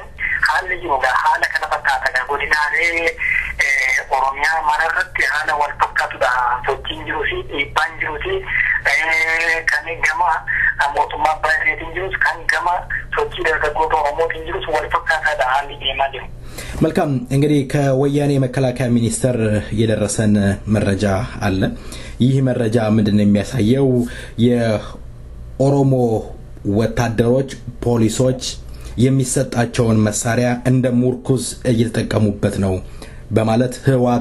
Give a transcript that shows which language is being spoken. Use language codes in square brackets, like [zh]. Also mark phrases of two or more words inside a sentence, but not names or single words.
[om] Haalli jiru haala kana fakkaata. Godinaalee Oromiyaa mararratti haala wal fakkaatudha. Sochiin jiruu fi dhiibbaan jiruu fi kan gama mootummaa baay'eetiin jirus kan gama sochii dargaggoota Oromootiin jirus wal fakkaataadha haalli deemaa jiru. [am] መልካም እንግዲህ ከወያኔ መከላከያ ሚኒስቴር የደረሰን መረጃ አለ። ይህ መረጃ ምንድነው የሚያሳየው? የኦሮሞ ወታደሮች ፖሊሶች የሚሰጣቸውን መሳሪያ እንደ ሙርኩዝ እየተጠቀሙበት ነው በማለት ህዋት